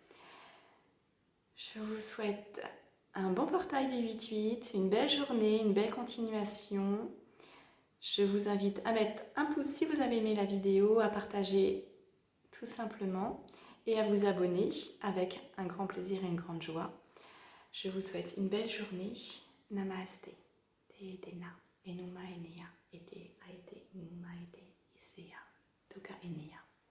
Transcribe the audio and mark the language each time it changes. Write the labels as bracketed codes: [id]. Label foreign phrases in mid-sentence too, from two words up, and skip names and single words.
[fr] Je vous souhaite un bon portail du 8-8, une belle journée, une belle continuation. Je vous invite à mettre un pouce si vous avez aimé la vidéo, à partager tout simplement et à vous abonner avec un grand plaisir et une grande joie. Je vous souhaite une belle journée. Namaste. Te Dena, Enuma Enea, Ete Aete, Numa Ete, Isea, Toka Enea.